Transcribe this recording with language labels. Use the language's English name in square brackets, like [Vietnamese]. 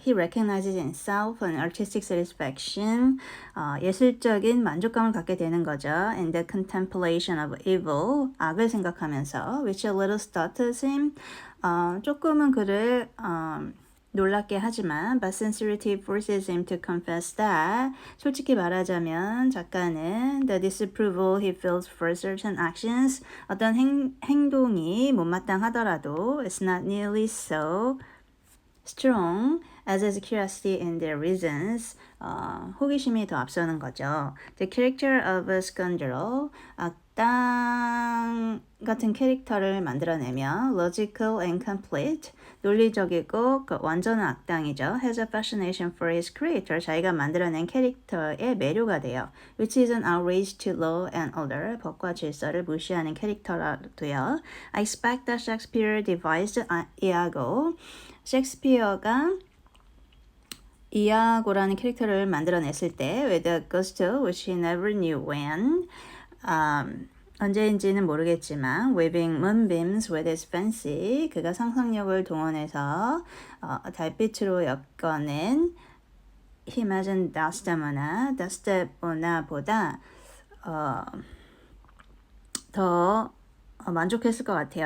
[English] He recognizes in himself an artistic satisfaction. [Korean] 예술적인 만족감을 갖게 되는 거죠. [English] In the contemplation of evil. [Korean] 악을 생각하면서 [English] which a little startles him. [Korean] 조금은 그를 놀랍게 하지만 [English] but sincerity forces him to confess that. [Korean] 솔직히 말하자면 작가는 [English] the disapproval he feels for certain actions. [Korean] 어떤 행동이 못마땅하더라도 [English] it's not nearly so strong as his curiosity in their reasons. [Korean] 호기심이 더 앞서는 거죠. [English] The character of a scoundrel. [Korean] 악당 같은 캐릭터를 만들어내며 [English] logical and complete. [Korean] 논리적이고 완전한 악당이죠. [English] Has a fascination for his creator. [Korean] 자기가 만들어낸 캐릭터의 매료가 돼요. [English] Which is an outrage to law and order. [Korean] 법과 질서를 무시하는 캐릭터라도요. [English] I expect that Shakespeare devised Iago. [Korean] 셰익스피어가 이아고라는 캐릭터를 만들어냈을 때 [English] with a gusto which he never knew when. [Korean] 언제인지는 모르겠지만 [English] weaving moonbeams with his fancy. [Korean] 그가 상상력을 동원해서 달빛으로 엮어낸 [English] he imagined Desdemona [Korean] 보다 더 만족했을 것 같아요.